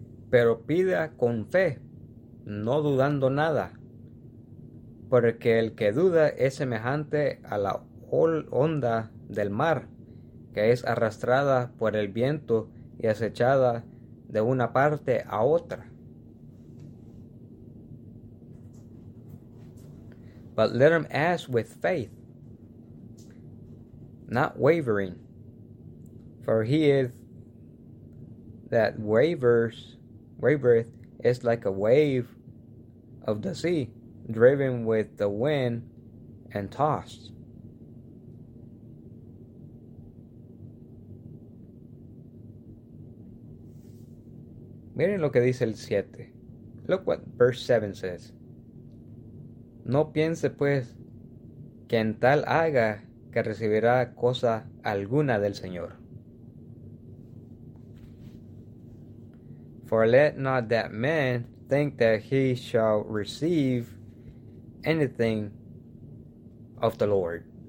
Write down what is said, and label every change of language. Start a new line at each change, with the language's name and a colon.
Spanish: pero pida con fe, no dudando nada, porque el que duda es semejante a la onda del mar, que es arrastrada por el viento y acechada de una parte a otra.
English: But let him ask with faith, not wavering, for he is that wavereth is like a wave of the sea, driven with the wind and tossed.
Spanish: Miren lo que dice el 7.
English: Look what verse 7 says.
Spanish: No piense pues que en tal haga que recibirá cosa alguna del Señor.
English: For let not that man think that he shall receive anything of the Lord.